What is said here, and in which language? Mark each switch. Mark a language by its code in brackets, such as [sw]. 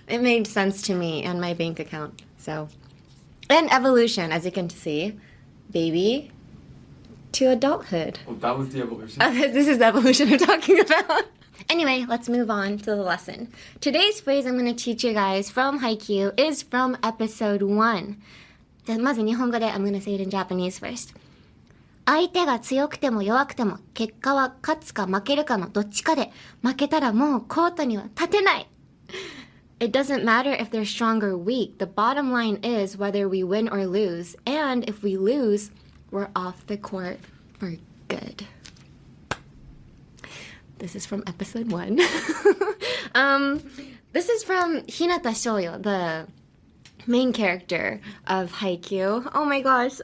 [en] It made sense to me and my bank account. So, and evolution, as you can see, baby to adulthood. Oh, that was the evolution. This is the evolution I'm talking about. Anyway, let's move on to the lesson. Today's phrase I'm going to teach you guys from Haikyu is from episode 1. [ja] じゃあまず日本語で [en] I'm going to say it in Japanese first. [ja] 相手が強くても弱くても結果は勝つか負けるかのどっちかで負けたらもうコートには立てない [en] It doesn't matter if they're strong or weak. The bottom line is whether we win or lose. And if we lose, we're off the court for good. This is from episode 1. This is from Hinata Shoyo, the main character of Haikyu. Oh my gosh.